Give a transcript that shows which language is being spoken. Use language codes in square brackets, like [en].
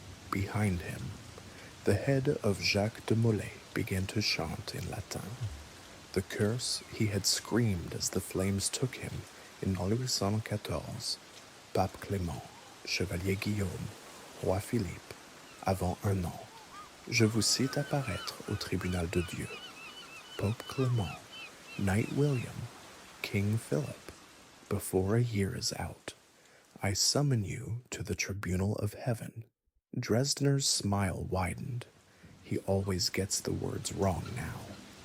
[en] Behind him, the head of Jacques de Molay began to chant in Latin, the curse he had screamed as the flames took him in 1814, [fr] Pape Clément, Chevalier Guillaume, Roi Philippe, avant un an. Je vous cite apparaître au tribunal de Dieu. [en] Pope Clément, Knight William, King Philip, before a year is out, I summon you to the tribunal of heaven. Dresdner's smile widened. He always gets the words wrong now.